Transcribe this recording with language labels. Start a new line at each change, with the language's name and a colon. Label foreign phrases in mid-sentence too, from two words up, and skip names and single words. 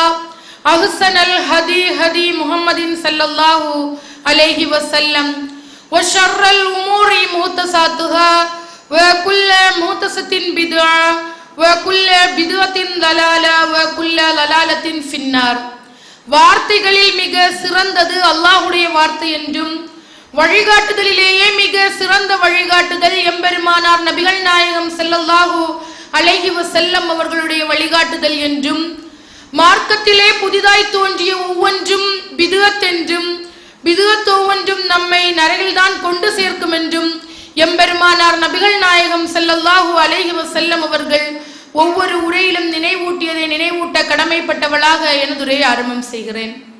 Arabic: أحسن الهدي هدي محمد صلى الله عليه وسلم وشر الأمور محدثاتها وكل محدثة بدعة وكل بدعة ضلالة وكل ضلالة في النار
Tamil: வார்த்தைகளில் மிக சிறந்தது அல்லாஹ்வுடைய வார்த்தை என்றும் வழிகாட்டுதலிலேயே மிக சிறந்த வழிகாட்டுதல் எம்பெருமானார் நபிகள் நாயகம் ஸல்லல்லாஹு அலைஹி வஸல்லம் அவர்களுடைய வழிகாட்டுதல் என்றும் மார்க்கத்திலே புதிதாய் தோன்றிய ஒவ்வொன்றும் பிதுஅத் என்றும் பிதுஅத் ஒவ்வொன்றும் நம்மை நரகில்தான் கொண்டு சேர்க்கும் என்றும் எம்பெருமானார் நபிகள் நாயகம் ஸல்லல்லாஹு அலைஹி வஸல்லம் அவர்கள் ஒவ்வொரு உரையிலும் நினைவூட்டியதை நினைவூட்ட கடமைப்பட்டவளாக எனது உரையை ஆரம்பம் செய்கிறேன்.